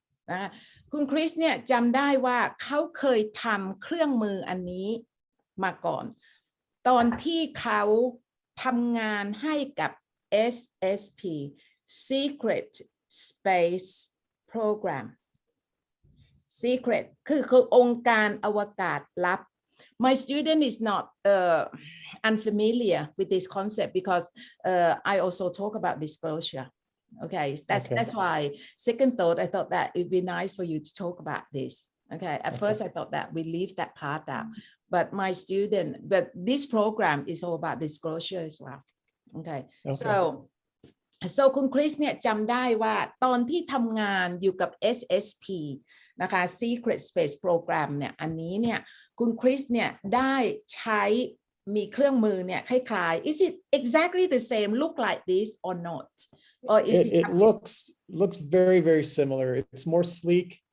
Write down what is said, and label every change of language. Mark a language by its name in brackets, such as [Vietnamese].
[Thai] นะคะคุณคริสเนี่ยจำได้ว่าเขาเคยทำเครื่องมืออันนี้มาก่อนตอนที่เขาทำงานให้กับ SSP Secret Space Program Secret คือองค์การอวกาศลับ [English] My student is not unfamiliar with this concept because I also talk about disclosure Okay, that's why second thought I thought that it'd be nice for you to talk about this. Okay, at first I thought that we leave that part out, but this program is all about disclosure as well. Okay. [Thai] So คุณคริสเนี่ยจำได้ว่าตอนที่ทำงานอยู่กับ SSP นะคะ Secret Space Program เนี่ยอันนี้เนี่ยคุณคริสเนี่ยได้ใช้มีเครื่องมือเนี่ยคล้ายๆ [English] Is it exactly the same look like this or not or is it looks very, very similar. It's more sleek.